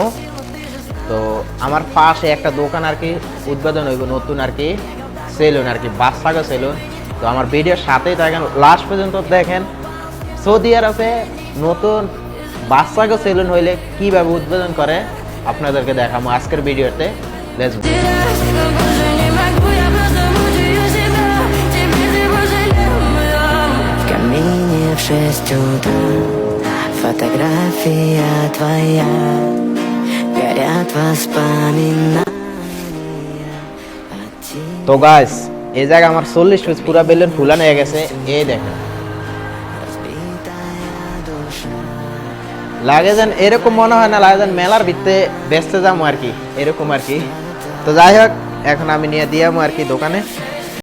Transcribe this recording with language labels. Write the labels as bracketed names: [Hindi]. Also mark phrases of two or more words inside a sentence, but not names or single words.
[Bangla] তো আমার পাশে একটা দোকান আর কি উদ্বোধন হইব নতুন আর কি সেলুন আর কি বাচ্চাগো সেলুন। তো আমার ভিডিওর সাথেই থাকেন, লাস্ট পর্যন্ত দেখেন। সৌদি আরবে নতুন বাচ্চাগো সেলুন হইলে কীভাবে উদ্বোধন করে আপনাদেরকে দেখাবো আজকের ভিডিওতে। [English] Let's go. [Russian] В камине в 6 утра фотография твоя, горят воспоминания о тебе. [Bangla] তো গাইস এই জায়গায় আমার 40 পিস পুরা বেলুন ফুলানো হয়ে গেছে, এই দেখেন। লাগে যেন এরকম মনে হয় না, লাগে যেন মেলার ভিতরে বেচতে যাবো আর কি, এরকম আর কি। তো যাই হোক এখন আমি নিয়ে দিয়ামো আর কি দোকানে।